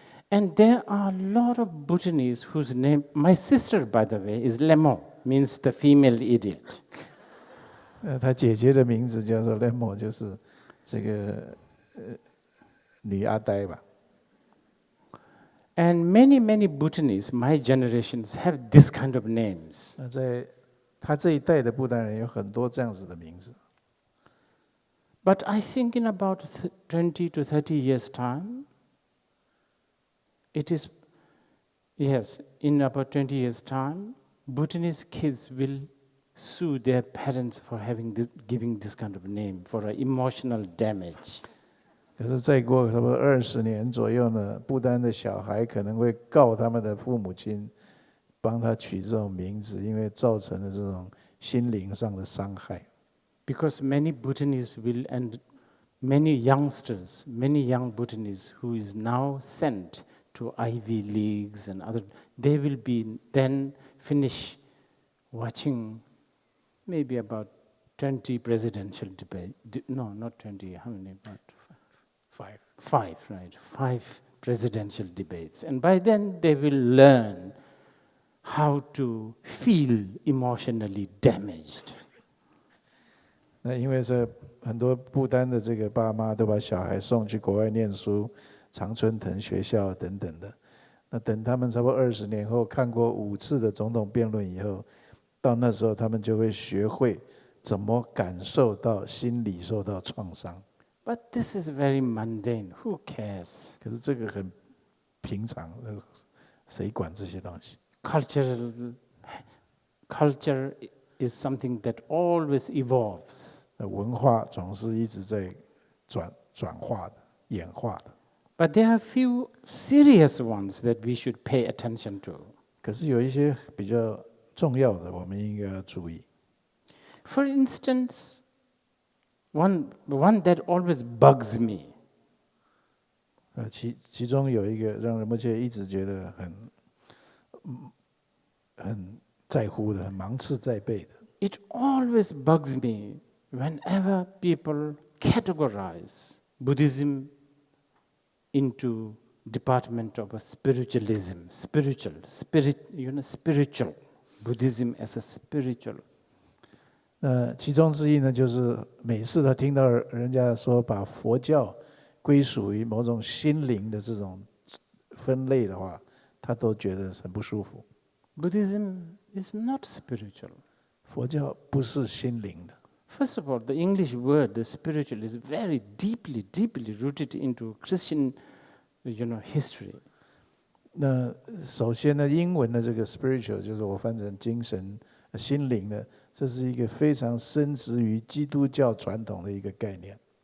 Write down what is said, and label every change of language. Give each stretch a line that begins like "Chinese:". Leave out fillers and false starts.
English: And there are a lot of Bhutanese whose name, my sister, by the way, is Lemo, means the female idiot.
Chinese: 他姐姐的名字叫做 Lemo， 就是这个女阿呆吧。
English: And many, many Bhutanese, my generations, have this kind of names.
Chinese: 那在他这一代的不丹人有很多这样子的名字。
English: But I think in about 20 to 30 years' time, it is, yes, in about 20 years' time, Bhutanese kids will sue their parents for giving this kind of name, for emotional damage.
Chinese: 可是再过差不多20年左右呢，不丹的小孩可能会告他们的父母亲，帮他取这种名字，因为造成了这种心灵上的伤害。
English: Because many Bhutanese will, and many youngsters, many young Bhutanese who is now sent to Ivy Leagues and other, they will be then finish watching maybe about 20 presidential debate. No, not 20, how many? About 5. 5, right? 5 presidential debates. And by then they will learn how to feel emotionally damaged.
Chinese: 那因为这很多不丹的这个爸妈都把小孩送去国外念书，常春藤学校等等的。那等他们差不多20年后看过5次的总统辩论以后，到那时候他们就会学会怎么感受到心理受到创伤。
English: But this is very mundane. Who cares?
Chinese: 可是这个很平常，谁管这些东西？
English: Culture is something that always evolves.
Chinese: 文化总是一直在转化的、演化的。
English: But there are few serious ones that we should pay attention to.
Chinese: 可是有一些比较重要的，我们应该要注意。
English: For instance, one that always bugs me.
Chinese: 其中有一个让仁波切一直觉得很在乎的、很芒刺在背的。
English: It always bugs me whenever people categorize Buddhism into department of a spiritualism, spiritual. Buddhism as a spiritual.
Chinese: 其中之一呢，就是每次他听到人家说把佛教归属于某种心灵的这种分类的话，他都觉得很不舒服。
English: Buddhism is not spiritual.
Chinese: 佛教不是心灵的。
English: First of all, the English word, the spiritual, is very deeply, deeply rooted into Christian, history.
Chinese: 那首先呢，英文的这个 spiritual 就是我翻成精神、心灵的，这是一个非常深植于基督教传统的一个概念。